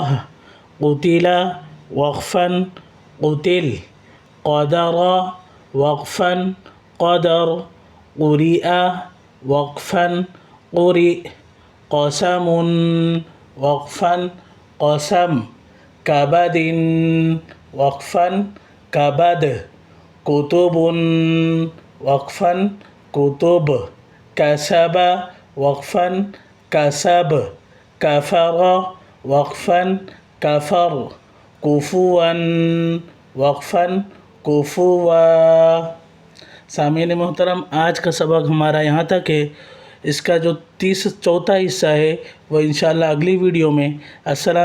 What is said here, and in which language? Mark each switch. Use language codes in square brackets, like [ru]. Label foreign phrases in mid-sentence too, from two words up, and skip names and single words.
[ar] قتل، وقفاً، قتل۔ قدر، وقفاً، قدر۔ قریء، وقفاً، قریء۔ قسم، وقفاً، قسم۔ کبد، وقفاً، کبد۔ کتب، وقفاً، کتب۔ کسب، وقفاً، کسب۔ کفر، وقفاً، کفر۔ کفوا، وقفاً، کفوا۔ [ur] سامعین محترم، آج کا سبق ہمارا یہاں تک ہے۔ اس کا جو چوتھا حصہ ہے وہ انشاءاللہ اگلی ویڈیو میں۔